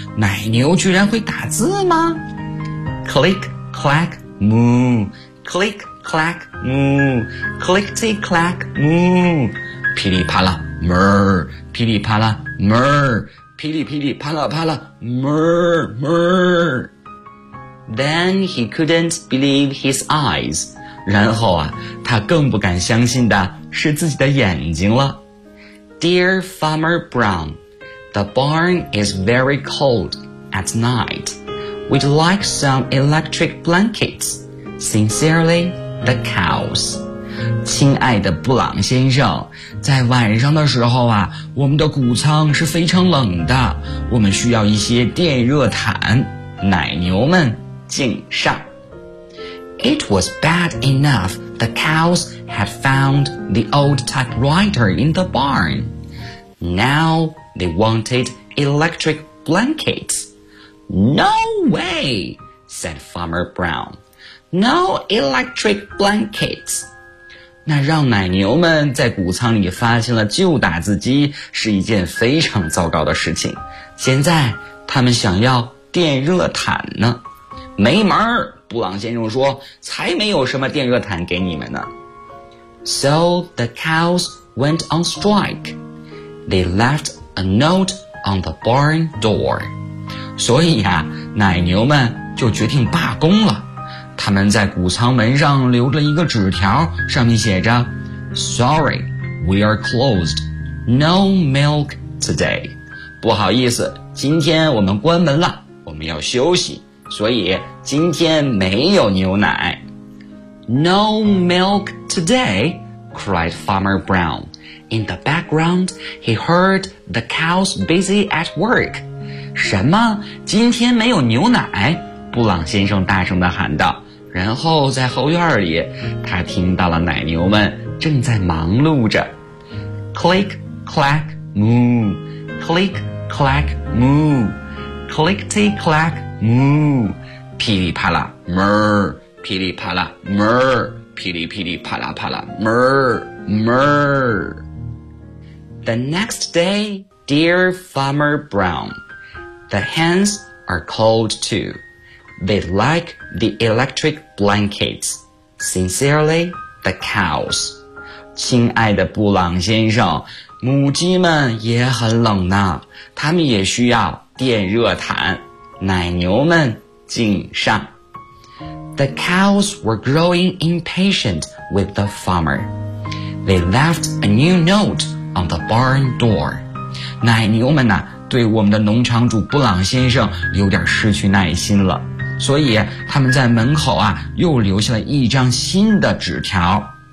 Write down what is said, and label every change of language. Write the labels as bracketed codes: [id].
[zh] 奶牛居然会打字吗 [en] ？Click clack moo, click clack moo, clickety clack moo, 噼里啪啦 murr, 噼里啪啦 murr, 噼里噼里啪啦啪啦 murr murr. Then he couldn't believe his eyes. [zh] 然后啊，他更不敢相信的是自己的眼睛了。 [en] Dear Farmer Brown, the barn is very cold at night. We'd like some electric blankets. Sincerely, the cows. [zh] 亲爱的布朗先生，在晚上的时候啊，我们的谷仓是非常冷的，我们需要一些电热毯。奶牛们，敬上。 [en] It was bad enough the cows had found the old typewriter in the barn. Now they wanted electric blankets. No way, said Farmer Brown. No electric blankets. [zh] 那让奶牛们在谷仓里发现了旧打字机是一件非常糟糕的事情。现在他们想要电热毯呢。没门儿，布朗先生说，才没有什么电热毯给你们呢。 [en] So the cows went on strike. They left a note on the barn door. [zh] 所以啊，奶牛们就决定罢工了。他们在谷仓门上留了一个纸条，上面写着 [en] Sorry, we are closed. No milk today. [zh] 不好意思，今天我们关门了，我们要休息。所以今天没有牛奶。 [en] No milk today, cried Farmer Brown. In the background, he heard the cows busy at work. [zh] 什么？今天没有牛奶？布朗先生大声地喊道。然后在后院里，他听到了奶牛们正在忙碌着。 [en] Click, clack, moo. Click, clack, moo. Clickety, clack,moo, 噼里啪啦 murr, 噼里啪啦 murr, 噼里噼里啪啦啪啦 murr, murr. The next day, dear Farmer Brown, the hens are cold too. They like the electric blankets. Sincerely, the cows. [zh] 亲爱的布朗先生，母鸡们也很冷呢，他们也需要电热毯。奶牛们敬上。 [en] The cows were growing impatient with the farmer. They left a new note on the barn door. [zh] 奶牛们呢、啊、对我们的农场主布朗先生有点失去耐心了。所以他们在门口啊又留下了一张新的纸条。